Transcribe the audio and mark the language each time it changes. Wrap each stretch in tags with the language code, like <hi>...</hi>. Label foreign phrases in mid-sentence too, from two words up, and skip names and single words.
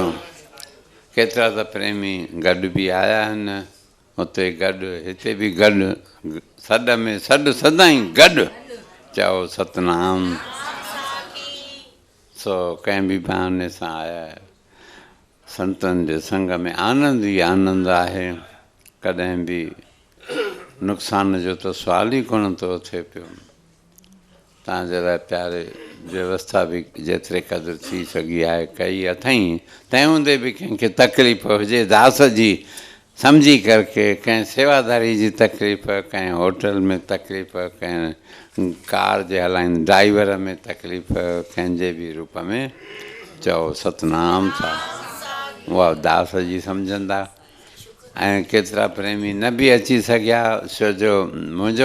<sd>केतिरा त प्रेमी गॾु बि आया आहिनि हुते गॾु हिते बि गॾु सॾ में सॾु सदाईं गॾु चओ सतनाम सो कंहिं बि बहाने सां आया संतनि जे संग में आनंद ई आनंद आहे कॾहिं बि नुक़सान जो त सुवाल ई कोन थो थिए पियो तव्हांजे लाइ प्यारे व्यवस्था भी जेतिरे क़दुरु थी सघी आहे कई अथई तंहिं हूंदे बि कंहिंखे तकलीफ़ हुजे दास जी सम्झी करके कंहिं सेवादारी जी तकलीफ़ कंहिं होटल में तकलीफ़ कंहिं कार जे हलाइनि ड्राइवर में तकलीफ़ कंहिंजे बि रूप में चओ सतनाम सां उहा दास जी सम्झंदा ऐं केतिरा प्रेमी न बि अची सघिया छो जो मुंहिंजो</sd>